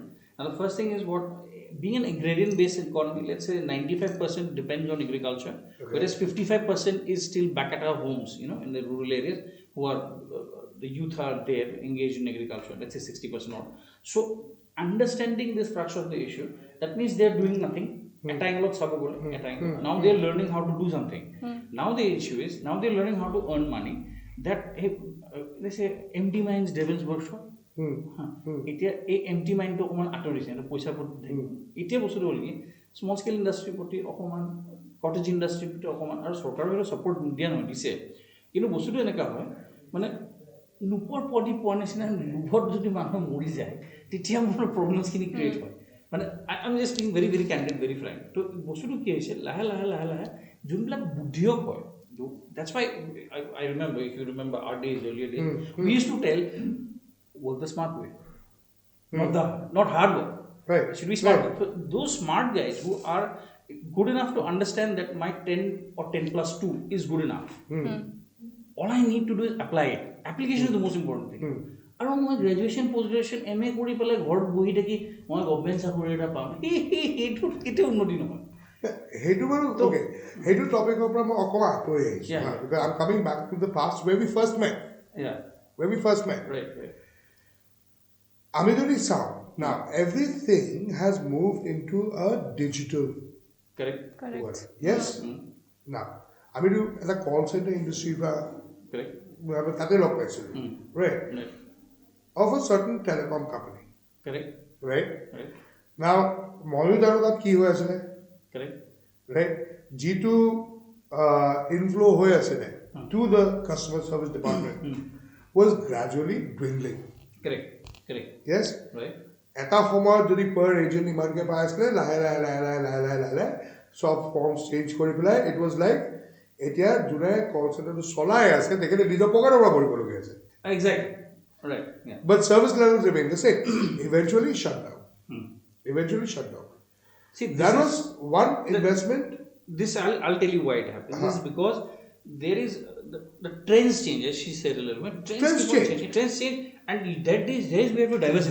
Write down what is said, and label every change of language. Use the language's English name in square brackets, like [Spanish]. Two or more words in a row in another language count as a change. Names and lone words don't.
[English] Now the first thing is being an agrarian based economy, let's say 95% depends on agriculture, whereas 55% is still back at our homes, in the rural areas, who are the youth are there engaged in agriculture, let's say 60% odd. So understanding the structure of the issue, that means they are doing nothing. Now they are learning how to do something. Now the issue is, now they are learning how to earn money. That let's say empty minds devil's workshop. [Assamese] এতিয়া এই [English] empty mind [Assamese] অকণমান আঁতৰিছে, পইচা এতিয়া বস্তুটো হ'ল কি [English] small scale industry [Assamese] প্ৰতি অকণমান, [English] cottage industry [Assamese] প্ৰতি অকণমান, আৰু চৰকাৰৰ ছাপৰ্ট দিয়া নহয়, দিছে, কিন্তু বস্তুটো এনেকুৱা হয় মানে নোপোৱাৰ পদি পোৱা নিচিনা লোভত যদি মানুহ মৰি যায় তেতিয়া মোৰ [English] problems create [Assamese] হয়। [English] মানে I am just being very very candid, very frank. [Assamese] তো বস্তুটো কি হৈছে, লাহে যোনবিলাক বুদ্ধিয়ক হয়, [English] that's why I remember, if you remember our days, earlier days, we used to tell, work the smart way, not hard work. Right. Should be smart. So those smart guys who are good enough to understand that my 10 or 10 plus 2 is good enough. all I need to do is apply it. Application is the most important thing. [Assamese] আৰু মই [English] graduation post graduation MA [Assamese] কৰি পেলাই ঘৰত বহি থাকি মই গভৰ্ণমেণ্ট চাকৰি এটা পাম সেইটো কেতিয়াও উন্নতি নহয় সেইটো বাৰু অ'কে সেইটো টপিকৰ পৰা মই অকণমান আঁতৰি আহিছোঁ [English] because I'm coming back to the past where we first met. Right. [Assamese] আমি যদি চাওঁ [English] now everything has moved into a digital correct world. Yes? Now [Assamese] আমিতো এটা কল চেণ্টাৰ ইণ্ডাষ্ট্ৰীৰ পৰা তাতে লগ পাইছিলোঁ [English] right of a certain telecom company right now [Assamese] ময়ো জানো তাত কি হৈ আছিলে [English] right [Assamese] যিটো inflow হৈ আছিলে [English] to the customer service department was gradually dwindling correct yes right [Assamese] এটা সময়ত যদি [English] per agent [Assamese] ইমানকৈ পাই আছিলে লাহে চব [English] forms change [Assamese] কৰি পেলাই [English] it was like [Assamese] এতিয়া যোনে [English] call centre [Assamese] চলাই আছে তেখেতে নিজৰ পকেটৰ পৰা ভৰিবলগীয়া আছে [English] exactly right but service levels remain the same eventually shut down see that was one investment this I'll tell you why it happened this is because there is the trends change as she said a little bit trends change and there is we have to diversify